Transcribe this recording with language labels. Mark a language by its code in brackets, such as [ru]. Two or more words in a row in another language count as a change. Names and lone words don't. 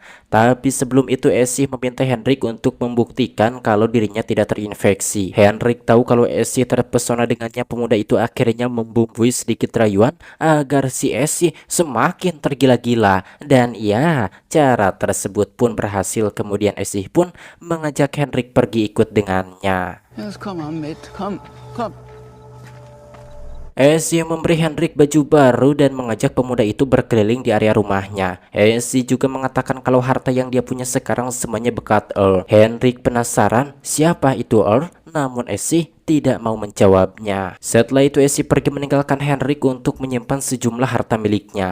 [id] Tapi sebelum itu Essie meminta Henrik untuk membuktikan kalau dirinya tidak terinfeksi. Henrik tahu kalau Essie terpesona dengannya. Pemuda itu akhirnya membumbui sedikit rayuan agar si Essie semakin tergila-gila, dan ya, cara tersebut pun berhasil. Kemudian Essie pun mengajak Henrik pergi ikut dengannya. [de] Jetzt komm mal mit, komm, komm. [id] Essie memberi Henrik baju baru dan mengajak pemuda itu berkeliling di area rumahnya. Essie juga mengatakan kalau harta yang dia punya sekarang semuanya berkat Earl. Henrik penasaran siapa itu Earl, namun Essie tidak mau menjawabnya. Setelah itu Essie pergi meninggalkan Henrik untuk menyimpan sejumlah harta miliknya.